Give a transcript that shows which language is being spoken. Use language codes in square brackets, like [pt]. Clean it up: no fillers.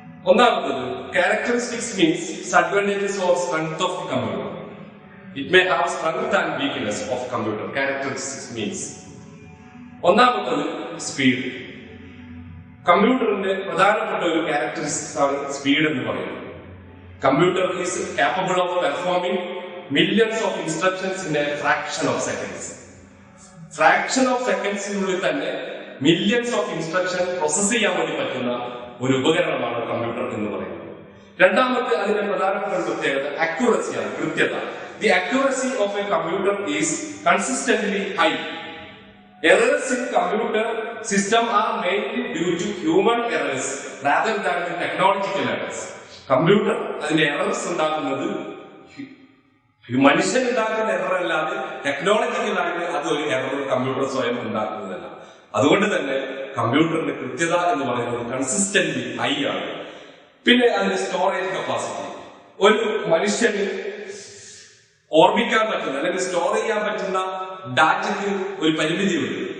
[ml] ഒന്നാമത്തത്, [en] Characteristics means advantages or strength of the computer. It may have strength and weakness of computer. Characteristics means [ml] ഒന്നാമത്തത് [en] Speed. [ml] കമ്പ്യൂട്ടറിന്റെ പ്രധാനപ്പെട്ട ഒരു characteristics ആണ് speed എന്ന് പറയുന്നത്. [en] Computer is capable of performing millions of instructions in a fraction of seconds. [ml] Fraction of സെക്കൻഡ്സിനുള്ളിൽ തന്നെ millions of instruction process ചെയ്യാൻ വേണ്ടി പറ്റുന്ന ഒരു ഉപകരണമാണ് കമ്പ്യൂട്ടർ എന്ന് പറയുന്നത്. രണ്ടാമത്തെ അതിന്റെ പ്രധാനപ്പെട്ട പ്രത്യേകത അക്യുറസിയാണ്, കൃത്യത. [en] The accuracy of a computer is consistently high. Errors in computer system are mainly due to human errors rather than the technological errors. [ml] Computer അതിന്റെ എറർസ് ഉണ്ടാക്കുന്നത് മനുഷ്യൻ ഉണ്ടാക്കുന്ന എറർ അല്ലാതെ ടെക്നോളജിക്കലായിട്ട് അതൊരു എറർ കമ്പ്യൂട്ടർ സ്വയം ഉണ്ടാക്കുന്നതല്ല. അതുകൊണ്ട് തന്നെ കമ്പ്യൂട്ടറിന്റെ കൃത്യത എന്ന് പറയുന്നത് [en] consistently high [ml] ആണ്. പിന്നെ അതിന്റെ സ്റ്റോറേജ് കപ്പാസിറ്റി. ഒരു മനുഷ്യന് ഓർമ്മിക്കാൻ പറ്റുന്ന അല്ലെങ്കിൽ സ്റ്റോർ ചെയ്യാൻ പറ്റുന്ന ഡാറ്റയ്ക്ക് ഒരു പരിമിതിയുണ്ട്.